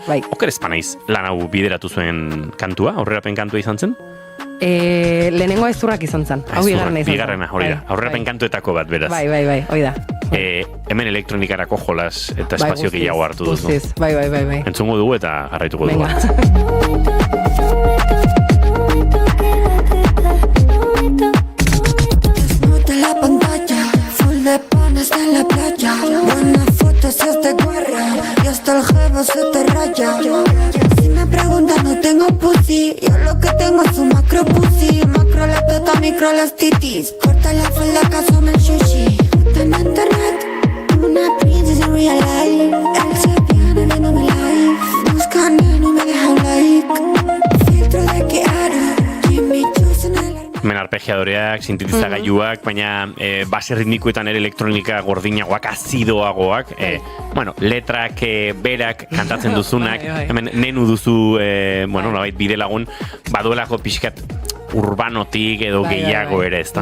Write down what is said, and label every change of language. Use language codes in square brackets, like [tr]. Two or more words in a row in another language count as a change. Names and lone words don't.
[eu] Oker ezpanaiz lan hau bideratu zuen kantua, aurrerapen kantua izan zen? Lehenengo aizturrak izan zen, hau bigarrena izan zen. Bigarrena, hori da, aurrerapen kantuetako bat, beraz. Bai, hori da. Hemen elektronikarako jolas eta espazio gehiago hartu duzu. Guztiz, bai. Entzungo dugu eta jarraituko dugu. [es] Desnuda la pantalla, full de panas en la playa. Buenas fotos es de guerra y hasta el jevo se te raya. Si me preguntan no tengo pussy, yo lo que tengo es un macro pussy. Macro la teta, micro las titis. Corta la falda, casume el sushi. En internet, una princesa en [en] real life. [es] Él se pierde viendo mi life. Buscan y no me deja un like. Filtro de que hará Jimmy Choo en el [eu] Hemen arpegiadoreak, sintetizagailuak, baina base ritmikoetan ere elektronika gordinagoak, azidoagoak, letrak berak kantatzen duzunak, hemen nenu duzu, nolabait bide lagun, baduelako pixkat urbanotik edo gehiago ere, ez da?